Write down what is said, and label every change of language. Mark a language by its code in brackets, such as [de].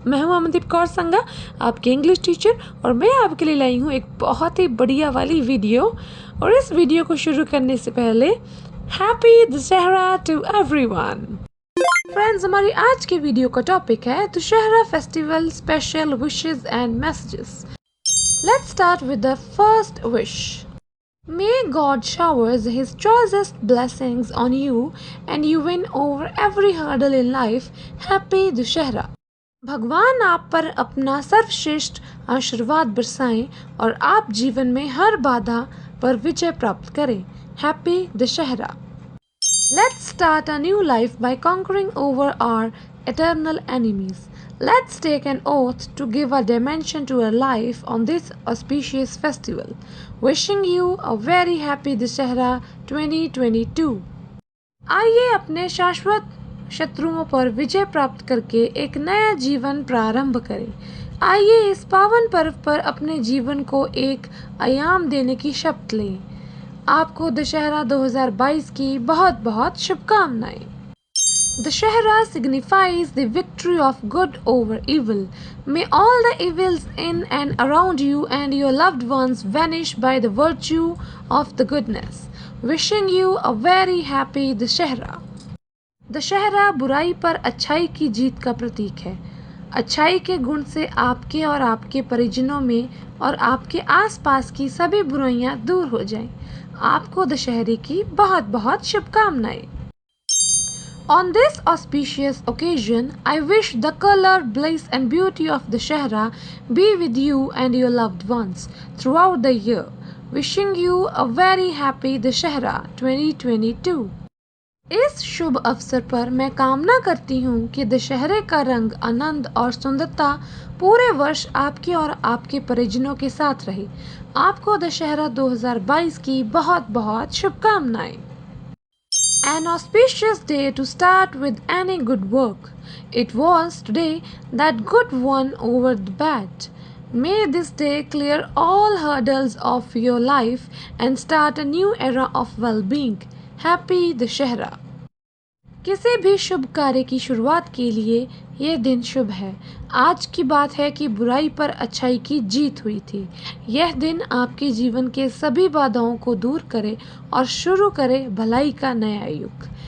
[hi] मैं हूं अमनदीप कौर संगा, आपके इंग्लिश टीचर, और मैं आपके लिए लाई हूं एक बहुत ही बढ़िया वाली वीडियो। और इस वीडियो को शुरू करने से पहले [en] Happy Dussehra to everyone. [hi] Friends, हमारी आज के वीडियो का टॉपिक है Dussehra [en] Festival special wishes and messages. Let's start with the first wish. May God showers His choicest blessings on you and you win over every hurdle in life. Happy Dussehra. [hi] भगवान आप पर अपना सर्वश्रेष्ठ आशीर्वाद बरसाएं और आप जीवन में हर बाधा पर विजय प्राप्त करें। [en] Happy Dussehra. Let's start a new life by conquering over our eternal enemies. Let's take an oath to give a dimension to our life on this auspicious festival. Wishing you a very happy Dussehra 2022. [hi] आइए अपने शाश्वत शत्रुओं पर विजय प्राप्त करके एक नया जीवन प्रारंभ करें। आइए इस पावन पर्व पर अपने जीवन को एक आयाम देने की शपथ लें। आपको दशहरा 2022 की बहुत बहुत शुभकामनाएं। [en] Dussehra signifies the victory of good over evil. May all the evils in and around you and your loved ones vanish by the virtue of the goodness. Wishing you a very happy Dussehra. [hi] Dussehra बुराई पर अच्छाई की जीत का प्रतीक है। अच्छाई के गुण से आपके और आपके परिजनों में और आपके आसपास की सभी बुराइयां दूर हो जाएं। आपको दशहरे की बहुत बहुत शुभकामनाएं। [en] On this auspicious occasion, I wish the color, bliss and beauty of Dussehra be with you and your loved ones throughout the year. Wishing you a very happy Dussehra 2022. [hi] इस शुभ अवसर पर मैं कामना करती हूँ कि दशहरे का रंग, आनंद और सुंदरता पूरे वर्ष आपके और आपके परिजनों के साथ रहे। आपको दशहरा 2022 की बहुत बहुत शुभकामनाएं। [en] An auspicious day to start with any good work. It was today that good won over the bad. May this day clear all hurdles of your life and start a new era of well-being. Happy Dussehra. [hi] किसी भी शुभ कार्य की शुरुआत के लिए यह दिन शुभ है। आज की बात है कि बुराई पर अच्छाई की जीत हुई थी। यह दिन आपके जीवन के सभी बाधाओं को दूर करे और शुरू करे भलाई का नया युग।